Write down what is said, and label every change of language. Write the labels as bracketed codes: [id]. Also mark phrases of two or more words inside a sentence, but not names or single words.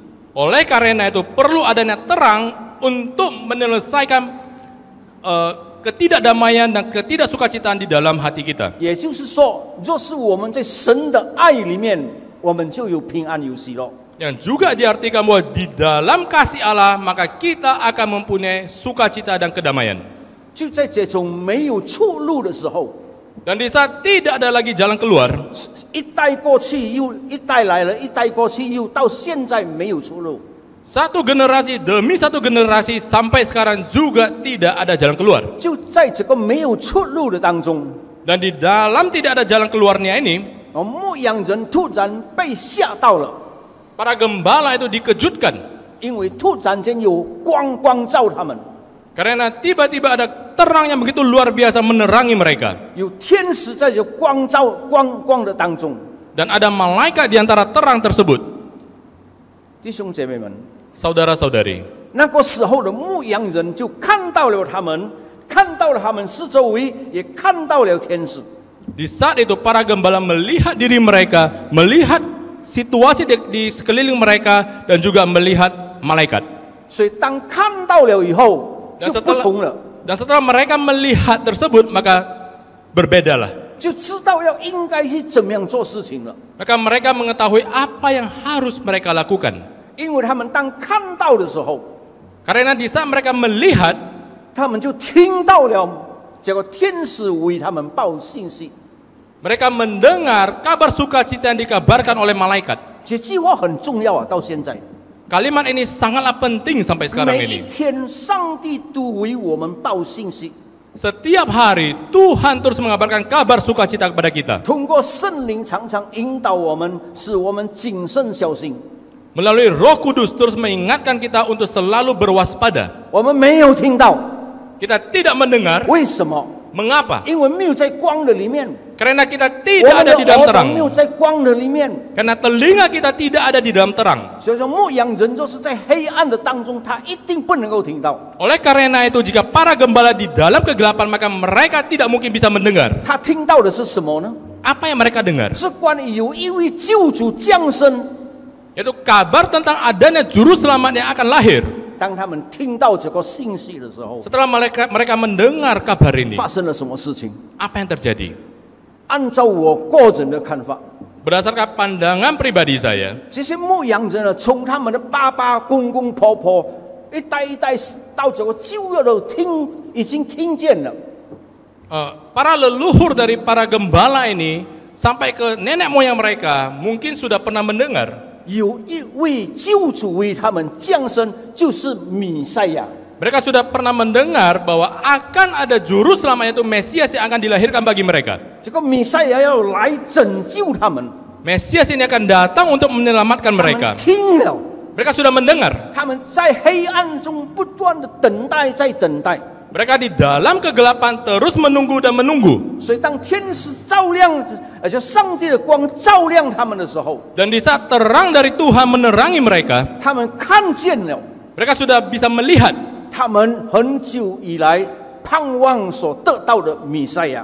[id] Oleh karena itu perlu adanya terang untuk menyelesaikan ketidakdamaian dan ketidaksukacitaan di dalam hati kita. [zh] 也就是说，若是我们在神的爱里面，我们就有平安有喜乐。 [id] Yang juga diartikan bahwa di dalam kasih Allah maka kita akan mempunyai sukacita dan kedamaian. [zh] 就在这种没有出路的时候， [id] Dan di saat tidak ada lagi jalan keluar, [zh] 一代过去又一代来了，一代过去又到现在没有出路。 [id] satu generasi demi satu generasi sampai sekarang juga tidak ada jalan keluar. [zh] 就在这个没有出路的当中， [id] Dan di dalam tidak ada jalan keluarnya ini, [zh] 牧羊人突然被吓到了， [id] para gembala itu dikejutkan [zh] 因为突然间有光照他们， [id] karena tiba-tiba ada terang yang begitu luar biasa menerangi mereka. [zh] 有天使在这光的当中。 [id] Dan ada malaikat di antara terang tersebut. [zh] 弟兄姐妹们， [id] Saudara-saudari, [zh] 那个时候的牧羊人就看到了他们，看到了他们四周围，也看到了天使。 [id] di saat itu para gembala melihat diri mereka, melihat situasi di sekeliling mereka dan juga melihat malaikat. [zh] 所以当看到了以后，就不同了， [id] Dan setelah mereka melihat tersebut maka berbedalah. [zh] 就知道应该去怎么样做事情了。 [id] Maka mereka mengetahui apa yang harus mereka lakukan. [zh] 因为他们当看到的时候， [id] Karena di saat mereka melihat, [zh] 他们就听到了这个天使为他们报信息。 [id] mereka mendengar kabar sukacita yang dikabarkan oleh malaikat. [zh] 这句话很重要啊，到现在。 [id] Kalimat ini sangatlah penting sampai sekarang [zh] 每一 [id] ini. [zh] 天，上帝都为我们报信息， [id] Setiap hari Tuhan terus mengabarkan kabar sukacita kepada kita. [zh] 通过圣灵常常引导我们，使我们谨慎小心。 [id] Melalui Roh Kudus terus mengingatkan kita untuk selalu berwaspada. [zh] 我们没有听到， [id] Kita tidak mendengar. [zh] 为什么？ [id] Mengapa? [zh] 因为没有在光的里面， [id] Karena kita [zh] 我 [id] tidak [zh] 们 [id] ada [zh] 的 [id] di dalam [zh] 耳朵 [id] terang. [zh] 没有在光的里面。 [id] Karena telinga kita tidak ada di dalam terang. [zh] 所以说，牧羊人就是在黑暗的当中，他一定不能够听到。 [id] Oleh karena itu jika para gembala di dalam kegelapan maka mereka tidak mungkin bisa mendengar. [zh] 他听到的是什么呢？ [id] Apa yang mereka dengar? [zh] 是关于有一位救主降生。 [id] Yaitu kabar tentang adanya juru selamat yang akan lahir. [zh] 当他们听到这个信息的时候， [id] Setelah mereka mendengar kabar ini, [zh] 发生了什么事情？ [id] apa yang terjadi? [zh] 按照我个人的看法， [id] Berdasarkan pandangan pribadi saya, [zh] 这些牧羊人呢，从他们的爸爸、公公、婆婆一代一代到这个旧约都已经听见了。 [id] para leluhur dari para gembala ini sampai ke nenek moyang mereka mungkin sudah pernah mendengar [zh] 有一位救主为他们降生，就是弥赛亚。 [id] mereka sudah pernah mendengar bahwa akan ada juru selamat yaitu Mesias yang akan dilahirkan bagi mereka. [zh] 这个弥赛亚要来拯救他们， [id] Mesias ini akan datang untuk menyelamatkan [zh] 他们 [id] mereka. [zh] 听了， [id] Mereka sudah mendengar. [zh] 他们在黑暗中不断的等待，在等待。 [id] Mereka di dalam kegelapan terus menunggu dan menunggu. [zh] 所以当天使照亮，就上帝的光照亮他们的时候， [id] Dan di saat terang dari Tuhan menerangi mereka, [zh] 他们看见了 [id] mereka sudah bisa melihat [zh] 他们很久以来盼望所得到的弥赛亚。